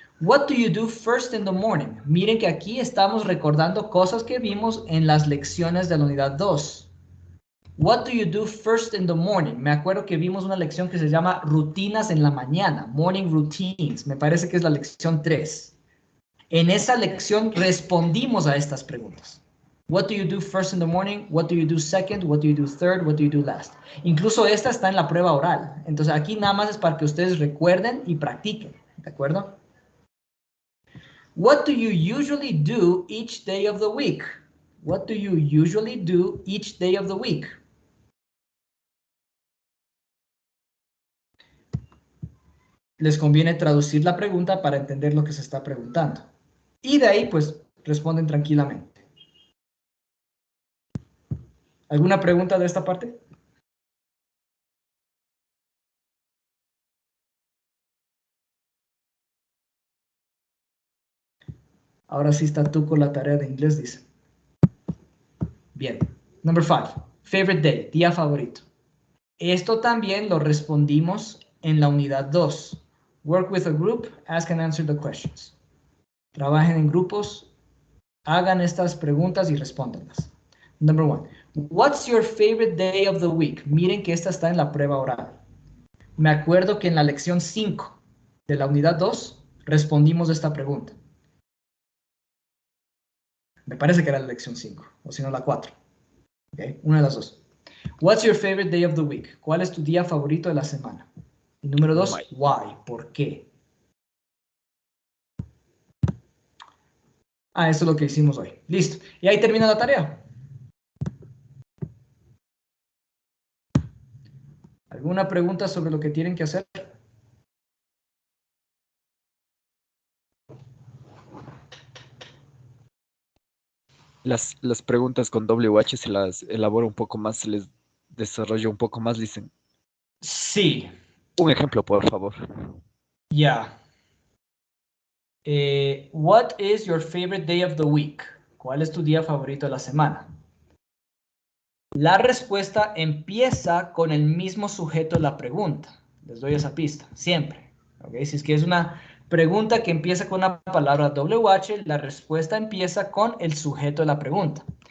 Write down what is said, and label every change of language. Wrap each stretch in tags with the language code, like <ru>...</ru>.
<en>What do you do first in the morning?</en> <es>Miren que aquí estamos recordando cosas que vimos en las lecciones de la unidad 2.</es> <en>What do you do first in the morning?</en> <es>Me acuerdo que vimos una lección que se llama rutinas en la mañana,</es> <en>morning routines.</en> <es>Me parece que es la lección 3. En esa lección respondimos a estas preguntas.</es> <en>What do you do first in the morning? What do you do second? What do you do third? What do you do last?</en> <es>Incluso esta está en la prueba oral. Entonces aquí nada más es para que ustedes recuerden y practiquen. ¿De acuerdo?</es> <en>What do you usually do each day of the week? What do you usually do each day of the week?</en> <es>Les conviene traducir la pregunta para entender lo que se está preguntando. Y de ahí, pues, responden tranquilamente. ¿Alguna pregunta de esta parte? Ahora sí está tú con la tarea de inglés, dice. Bien.</es> <en>Number 5. Favorite day,</en> <es>día favorito. Esto también lo respondimos en la unidad 2.</es> <en>Work with a group, ask and answer the questions.</en> <es>Trabajen en grupos, hagan estas preguntas y respóndanlas.</es> <en>Number 1. What's your favorite day of the week?</en> <es>Miren que esta está en la prueba oral. Me acuerdo que en la lección 5 de la unidad 2 respondimos esta pregunta. Me parece que era la lección 5, o si no la 4. Okay, una de las dos.</es> <en>What's your favorite day of the week?</en> <es>¿Cuál es tu día favorito de la semana? Y número 2, why? ¿Por qué? Eso es lo que hicimos hoy. Listo. Y ahí termina la tarea. ¿Alguna pregunta sobre lo que tienen que hacer? Las preguntas con WH se las elabora un poco más, se les desarrolla un poco más, dicen. Sí. Un ejemplo, por favor. Ya.</es> <en>What is your favorite day of the week?</en> <es>¿Cuál es tu día favorito de la semana? La respuesta empieza con el mismo sujeto de la pregunta. Les doy esa pista, siempre. ¿Okay? Si es que es una pregunta que empieza con una palabra WH, la respuesta empieza con el sujeto de la pregunta.</es>